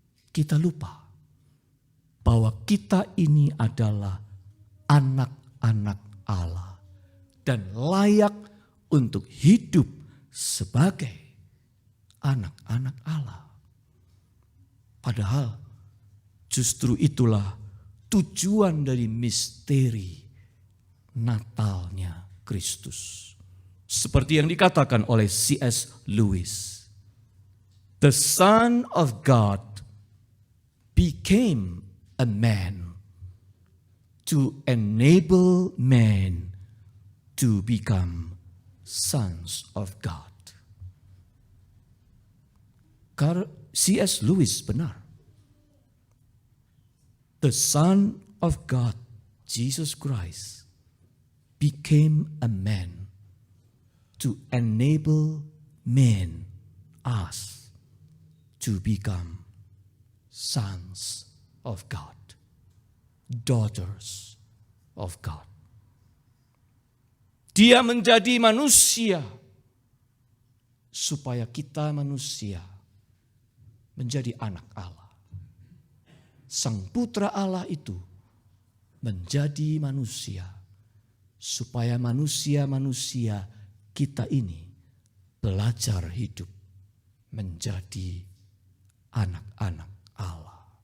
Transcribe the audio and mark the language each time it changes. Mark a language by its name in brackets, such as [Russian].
[Indonesian] Kita lupa bahwa kita ini adalah anak-anak Allah dan layak untuk hidup sebagai anak-anak Allah. Padahal justru itulah tujuan dari misteri Natalnya Kristus. Seperti yang dikatakan oleh C.S. [English] Lewis, the Son of God became a man to enable men to become sons of God. [Indonesian] Karena C.S. Lewis benar. [English] The Son of God, Jesus Christ, became a man to enable men, us, to become sons of God, daughters of God. [Indonesian] Dia menjadi manusia supaya kita manusia menjadi anak Allah. Sang Putra Allah itu menjadi manusia supaya manusia-manusia kita ini belajar hidup menjadi anak-anak Allah.